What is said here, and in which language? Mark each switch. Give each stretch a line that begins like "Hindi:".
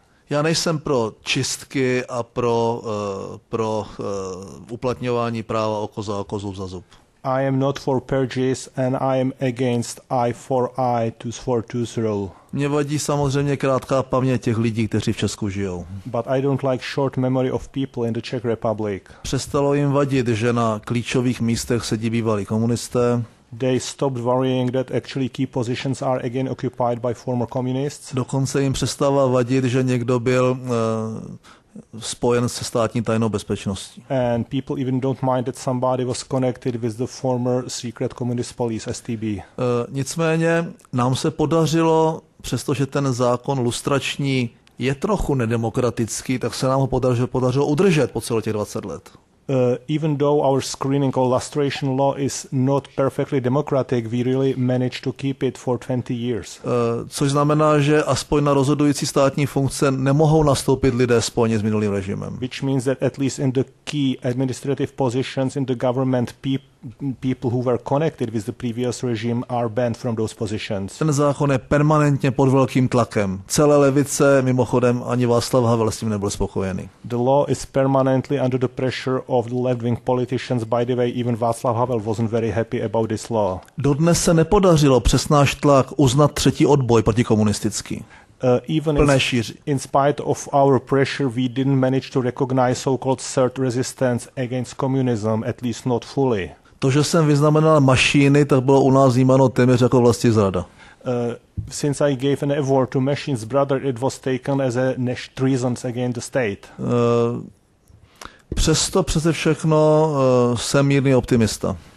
Czech: Já nejsem pro čistky a pro uplatňování práva oko za oko, zub za zub.
English: I am not for purges and I am against eye for eye, tooth for tooth rule.
Czech: Mě vadí samozřejmě krátká paměť těch lidí, kteří v Česku žijou.
English: But I don't like short memory of people in the Czech Republic.
Czech: Přestalo jim vadit, že na klíčových místech sedí bývalí komunisté.
English: They stopped worrying that actually key positions are again occupied by former communists.
Czech: Dokonce jim přestává vadit, že někdo byl spojen se státní tajnou bezpečností.
English: And people even don't mind that somebody was connected with the former secret communist police, STB.
Czech: Nicméně nám se podařilo, přestože ten zákon lustrační je trochu nedemokratický, tak se nám ho podařilo udržet po celých těch 20 let.
English: Even though our screening or lustration law is not perfectly democratic, we really managed to keep it for 20 years.
Czech: Což znamená, že aspoň na rozhodující státní funkce nemohou nastoupit lidé spojeni s minulým režimem.
English: Which means that at least in the key administrative positions in the government, people who were connected with the previous regime are banned from those positions.
Czech: Ten zákon je permanentně pod velkým tlakem. Celé levice, mimochodem ani Václav Havel s tím nebyl spokojený.
English: The law is permanently under the pressure of the left-wing politicians. By the way, even Václav Havel wasn't very happy about this law.
Czech: Dodnes se nepodařilo přes náš tlak uznat třetí odboj protikomunistický.
English: Even in spite of our pressure, we didn't manage to recognize so-called third resistance against communism, at least not fully.
Czech: To, že jsem vyznamenal mašíny, tak bylo u nás vnímáno téměř jako vlastizrada.
English: Since I gave an award to Machine's brother, it was taken as a treason against the state.
Czech: Přesto přece všechno jsem mírný optimista.